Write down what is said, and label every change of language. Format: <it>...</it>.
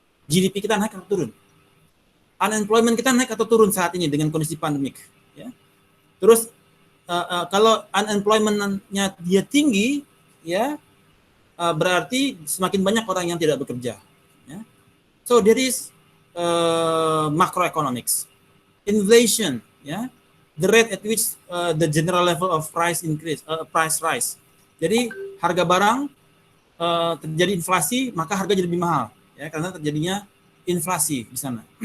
<id>GDP kita naik atau turun? Unemployment kita naik atau turun saat ini dengan kondisi pandemik, ya. Terus kalau unemployment-nya dia tinggi, ya, berarti semakin banyak orang yang tidak bekerja, ya.</id> <en>So there is macroeconomics. Inflation, ya. The rate at which the general level of price increase, price rise.</en> <id>Jadi harga barang terjadi inflasi, maka harga jadi lebih mahal, ya, karena terjadinya inflasi di sana.</id>